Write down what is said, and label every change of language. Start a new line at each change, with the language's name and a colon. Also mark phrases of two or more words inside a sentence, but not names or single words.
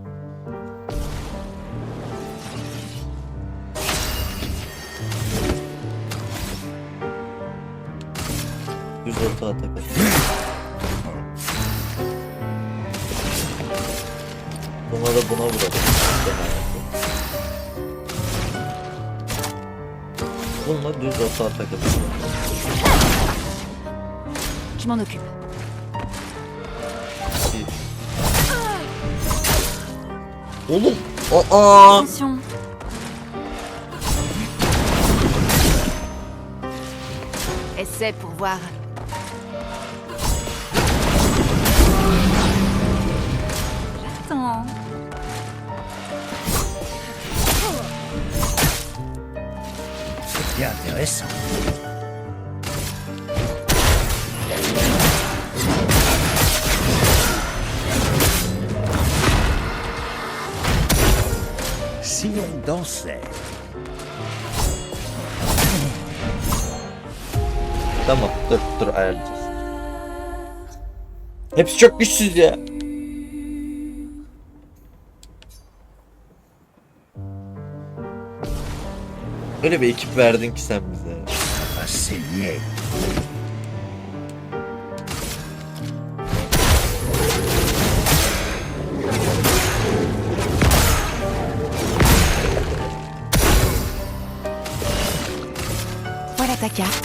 Turkish: Düz orta atak. Buna da buna vuralım. Bununla düz orta atak atalım.
French: Je m'en occupe.
Turkish: Oğlum. Aa.
French: Attention. Essaie pour voir. J'attends. Bien intéressant. Si on dansait.
Turkish: Tamam dur ayarlayacağız. Hepsi çok güçsüz ya. Öyle bir ekip verdin ki sen bize.
French: Va saigner. Voilà ta carte.